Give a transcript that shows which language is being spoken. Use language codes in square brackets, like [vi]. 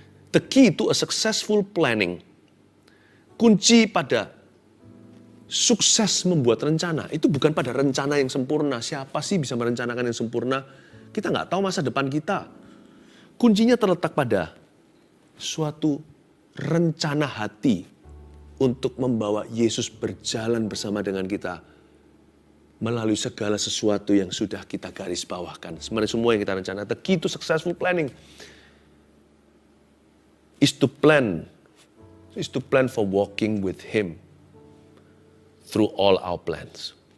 [en] The key to a successful planning. [id] Kunci pada sukses membuat rencana. Itu bukan pada rencana yang sempurna. Siapa sih bisa merencanakan yang sempurna? Kita nggak tahu masa depan kita. Kuncinya terletak pada suatu rencana hati untuk membawa Yesus berjalan bersama dengan kita melalui segala sesuatu yang sudah kita garis bawahkan. Sebenarnya semua yang kita rencanakan. [en] The key to successful planning is to plan for walking with Him through all our plans.